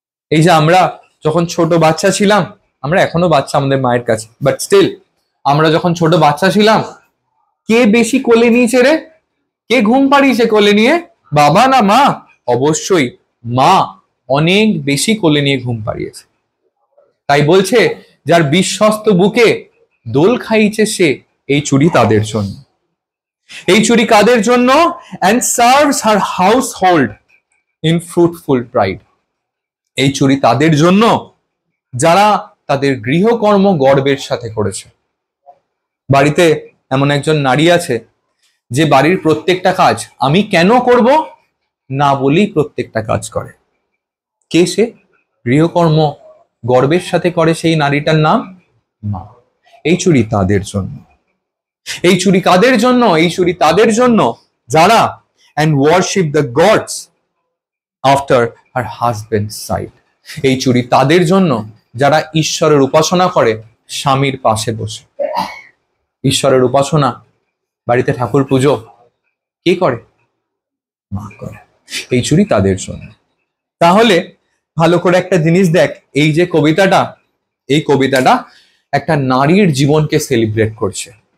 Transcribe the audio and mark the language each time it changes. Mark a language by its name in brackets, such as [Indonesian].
[Bangla] এই যে আমরা যখন ছোট বাচ্চা ছিলাম, আমরা এখনো বাচ্চা আমাদের মায়ের কাছে, বাট স্টিল আমরা যখন ছোট বাচ্চা ছিলাম, কে বেশি কোলে নিয়েছে রে? কে ঘুম পাড়িয়েছে কোলে নিয়ে, বাবা না মা? অবশ্যই মা অনেক বেশি কোলে নিয়ে ঘুম পাড়িয়েছে। তাই বলছে, যার বিশ্বস্ত বুকে দোল খাইছে সে, এই চুরি তাদের জন্য। এই চুরি কাদের জন্য? [English] and serves her household in fruitful pride। [Bangla] এই চুরি তাদের জন্য যারা তাদের গৃহকর্ম গর্বের সাথে করেছে। বাড়িতে এমন একজন নারী আছে যে বাড়ির প্রত্যেকটা কাজ আমি কেন করব না বলেই প্রত্যেকটা কাজ করে। কে সে? গৃহকর্ম গর্বের সাথে করে সেই নারীটার নাম মা। এই চুরি তাদের জন্য। এই চুরি কাদের জন্য? এই চুরি তাদের জন্য যারা [English] and worship the gods after her husband's side। [Bangla] এই চুরি তাদের জন্য যারা ঈশ্বরের উপাসনা করে স্বামীর পাশে বসে। ঈশ্বরের উপাসনা, বাড়িতে ঠাকুর পুজো কে করে? মা করে। এই চুরি তাদের জন্য। তাহলে ভালো করে একটা জিনিস দেখ, এই যে কবিতাটা, এই কবিতাটা একটা নারীর জীবনকে সেলিব্রেট করছে।